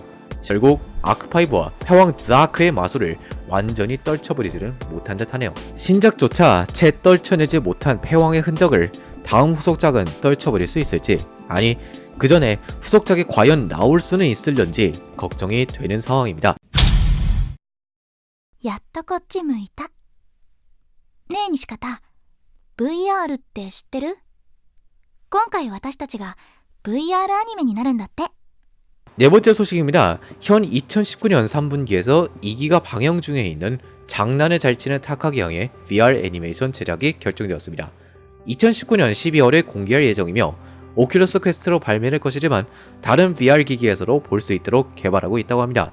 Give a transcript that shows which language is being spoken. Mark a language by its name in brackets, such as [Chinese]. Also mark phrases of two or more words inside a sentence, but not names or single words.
[Korean] 결국 아크5와 패왕 드아크의 마술을 완전히 떨쳐버리지는 못한 듯하네요. 신작조차 채 떨쳐내지 못한 패왕의 흔적을 다음 후속작은 떨쳐버릴 수 있을지, 아니 그 전에 후속작이 과연 나올 수는 있을런지 걱정이 되는 상황입니다. [Japanese] やっとこっち向いた。ねえ西方、VR って知ってる？今回私たちが VR アニメになるんだって。 [Korean] 네 번째 소식입니다. 현 2019년 3분기에서 2기가 방영 중에 있는 장난을 잘 치는 타카기 양의 VR 애니메이션 제작이 결정되었습니다. 2019년 12월에 공개할 예정이며 오큘러스 퀘스트로 발매될 것이지만 다른 VR 기기에서도 볼 수 있도록 개발하고 있다고 합니다.